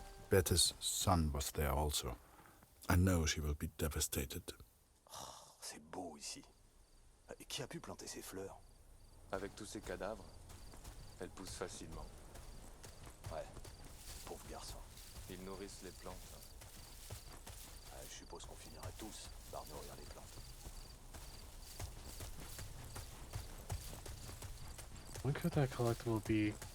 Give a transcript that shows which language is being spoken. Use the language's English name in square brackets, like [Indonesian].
[English] Bette's son was there also. I know she will be devastated. [French] C'est beau ici. Et qui a pu planter ces fleurs? Avec tous ces cadavres, elles poussent facilement. Ouais, pauvre garçon. Ils nourrissent les plantes. Ouais, je suppose qu'on finirait tous par nourrir les plantes. [English] What could that collectible be?